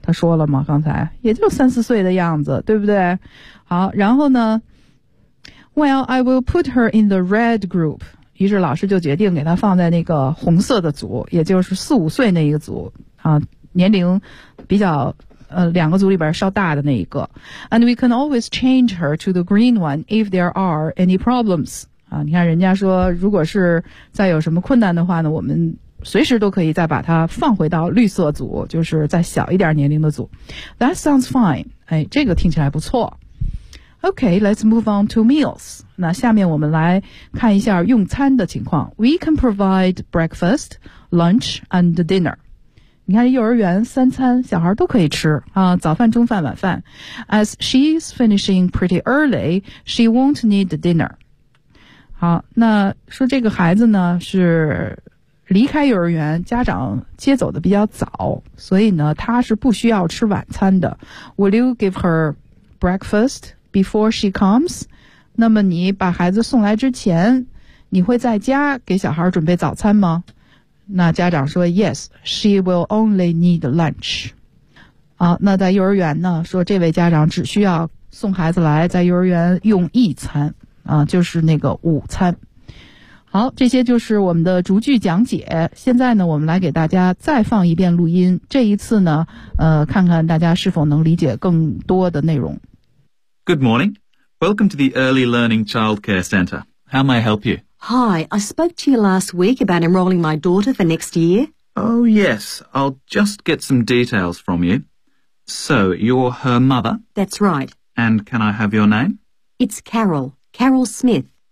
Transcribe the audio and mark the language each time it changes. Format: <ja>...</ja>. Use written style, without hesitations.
<zh>他说了吗？刚才也就三四岁的样子，对不对？好，然后呢</zh> <en>Well, I will put her in the red group。</en> <zh>于是老师就决定给他放在那个红色的组，也就是四五岁那一个组啊，年龄比较两个组里边稍大的那一个。</zh> <en>And we can always change her to the green one if there are any problems。</en> <zh>啊，你看人家说如果是再有什么困难的话呢，我们随时都可以再把它放回到绿色组，就是再小一点年龄的组。</zh> <en>That sounds fine。</en> <zh>哎，这个听起来不错。</zh> <en>OK, let's move on to meals。</en> <zh>那下面我们来看一下用餐的情况。</zh> <en>We can provide breakfast, lunch and dinner。</en> <zh>你看幼儿园三餐小孩都可以吃啊，早饭、中饭、晚饭。</zh> <en>As she's finishing pretty early, she won't need dinner。</en> <zh>好，那说这个孩子呢是离开幼儿园，家长接走的比较早，所以呢他是不需要吃晚餐的。</zh> <en>Will you give her breakfast before she comes?</en> <zh>那么你把孩子送来之前，你会在家给小孩准备早餐吗？那家长说</zh> <en>Yes, she will only need lunch。</en> <zh>好，那在幼儿园呢说这位家长只需要送孩子来在幼儿园用一餐啊，就是那个午餐。好，这些就是我们的逐句讲解。现在呢，我们来给大家再放一遍录音。这一次呢，看看大家是否能理解更多的内容。</zh> <en>Good morning. Welcome to the Early Learning Childcare Center. How may I help you? Hi, I spoke to you last week about enrolling my daughter for next year. Oh, yes. I'll just get some details from you. So, you're her mother? That's right. And can I have your name? It's Carol. Carol Smith.</en>